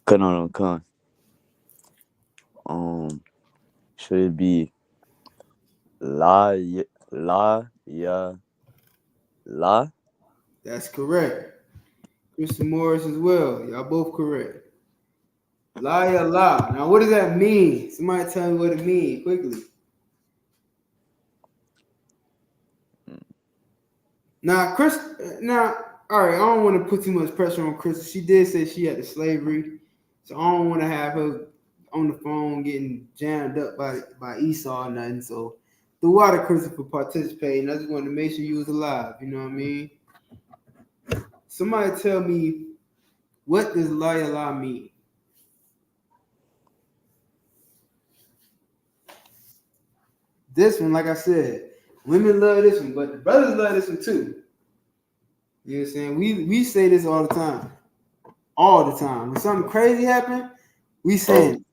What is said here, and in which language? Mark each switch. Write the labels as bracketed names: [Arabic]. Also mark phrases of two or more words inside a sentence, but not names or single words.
[English] Should it be La, la, ya, la. That's correct. Kristen Morris as well. Y'all both correct. La ya la. Now, what does that mean? Somebody tell me what it means quickly. Now, Chris. Now, all right. I don't want to put too much pressure on Chris. She did say she had the slavery, so I don't want to have her on the phone getting jammed up by Esau or nothing. So, the water Christopher for participating. I just wanted to make sure you was alive. You know what I mean? Somebody tell me, what does la ya la mean? This one, like I said, women love this one, but the brothers love this one too. You know what I'm saying? We say this all the time. All the time. When something crazy happen, we say it.